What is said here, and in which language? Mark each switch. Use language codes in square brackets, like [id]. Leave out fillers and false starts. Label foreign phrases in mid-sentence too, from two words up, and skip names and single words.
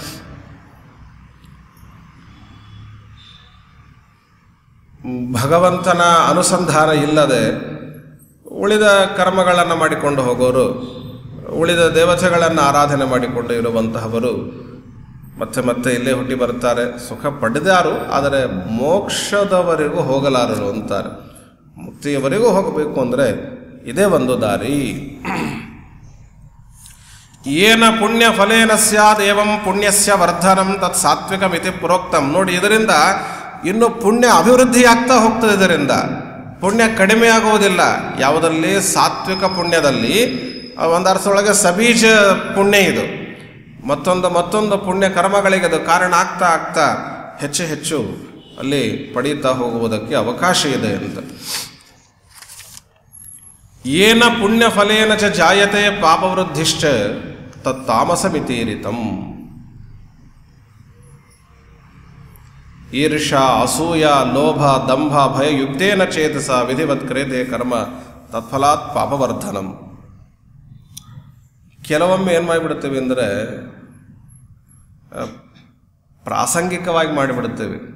[kn] ಭಗವಂತನ ಅನುಸಂಧಾನ ಇಲ್ಲದೆ ಉಳಿದ ಕರ್ಮಗಳನ್ನು ಮಾಡಿಕೊಂಡು ಹೋಗೋರು, ಉಳಿದ ದೇವತೆಗಳನ್ನು ಆರಾಧನೆ ಮಾಡಿಕೊಂಡು ಇರುವಂತಹವರು ಮತ್ತೆ ಮತ್ತೆ ಇಲ್ಲೇ ಹುಟ್ಟಿ ಬರ್ತಾರೆ. ಸುಖ ಪಡೆದಾರು, ಆದರೆ ಮೋಕ್ಷದವರೆಗೂ ಹೋಗಲಾರರು ಅಂತಾರೆ. ಮುಕ್ತಿಯವರೆಗೂ ಹೋಗಬೇಕು ಅಂದರೆ ಇದೇ ಒಂದು ದಾರಿ. [sa] ಏನ ಪುಣ್ಯ ಫಲೇನ ಸ್ಯಾದ್ ಏವಂ ಪುಣ್ಯಸ್ಯ ವರ್ಧನಂ ತತ್ ಸಾತ್ವಿಕಮಿತಿ ಪ್ರೋಕ್ತಂ. [kn] ನೋಡಿ, ಇದರಿಂದ ಇನ್ನು ಪುಣ್ಯ ಅಭಿವೃದ್ಧಿ ಆಗ್ತಾ ಹೋಗ್ತದೆ. ಇದರಿಂದ ಪುಣ್ಯ ಕಡಿಮೆ ಆಗುವುದಿಲ್ಲ. ಯಾವುದಲ್ಲಿ ಸಾತ್ವಿಕ ಪುಣ್ಯದಲ್ಲಿ ಒಂದು ಅರ್ಥದೊಳಗೆ ಸಬೀಜ ಪುಣ್ಯ ಇದು, ಮತ್ತೊಂದು ಪುಣ್ಯ ಕರ್ಮಗಳಿಗೆ ಅದು ಕಾರಣ ಆಗ್ತಾ ಆಗ್ತಾ ಹೆಚ್ಚು ಹೆಚ್ಚು ಅಲ್ಲಿ ಪಡೀತಾ ಹೋಗುವುದಕ್ಕೆ ಅವಕಾಶ ಇದೆ ಅಂತ. [sa] ಏನ ಪುಣ್ಯ ಫಲೇನ ಚ ಜಾಯತೆ ಪಾಪವೃದ್ಧಿಶ್ಚ ತತ್ ತಾಮಸಮಿತೀರಿತಂ. ಈರ್ಷಾ ಅಸೂಯ ಲೋಭ ದಂಭ ಭಯ ಯುಕ್ತೇನ ಚೇತಸ ವಿಧಿವತ್ ಕ್ರಿಯತೆ ಕರ್ಮ ತತ್ಫಲಾತ್ ಪಾಪವರ್ಧನಂ. [kn] ಕೆಲವೊಮ್ಮೆ ಏನು ಮಾಡಿಬಿಡ್ತೇವೆ ಅಂದರೆ ಪ್ರಾಸಂಗಿಕವಾಗಿ ಮಾಡಿಬಿಡ್ತೇವೆ.